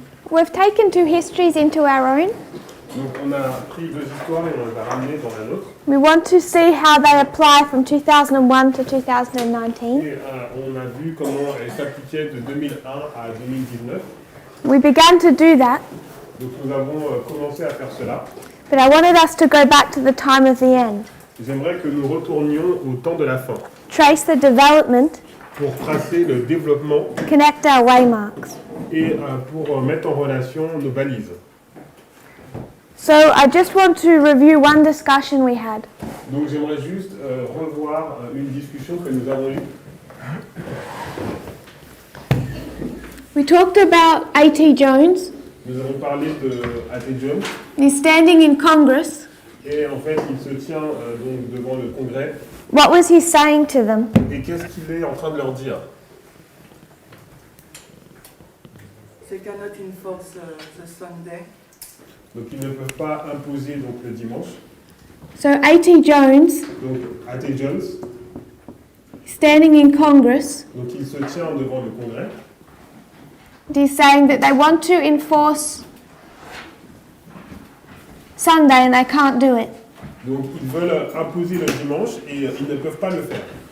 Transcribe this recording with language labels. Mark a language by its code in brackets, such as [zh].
[en] We've taken two histories into our own. [fr] Donc on a pris deux histoires et on les a ramenées dans la nôtre. [en] We want to see how they apply from 2001 to 2019. [fr] Et on a vu comment elles s'appliquaient de 2001 à 2019. [en] We began to do that, [fr] Donc nous avons commencé à faire cela. [en] but I wanted us to go back to the time of the end. [fr] J'aimerais que nous retournions au temps de la fin [en] Trace the development, [fr] pour tracer le développement [en] connect our waymarks. [fr] et pour mettre en relation nos balises. [en] So I just want to review one discussion we had. [fr] Donc j'aimerais juste revoir une discussion que nous avons eue. [en] We talked about A.T. Jones. [fr] Nous avons parlé de A.T. Jones. [en] He's standing in Congress. [fr] Et en fait, il se tient donc devant le Congrès. [en] What was he saying to them? [fr] Et qu'est-ce qu'il est en train de leur dire? [en] They cannot enforce the Sunday. [fr] Donc ils ne peuvent pas imposer donc, le dimanche. [en] So A.T. Jones, [fr] Donc A.T. Jones, [en] standing in Congress, [fr] donc il se tient devant le Congrès. [en] he's saying that they want to enforce Sunday and they can't do it. [fr] Donc ils veulent imposer le dimanche et ils ne peuvent pas le faire.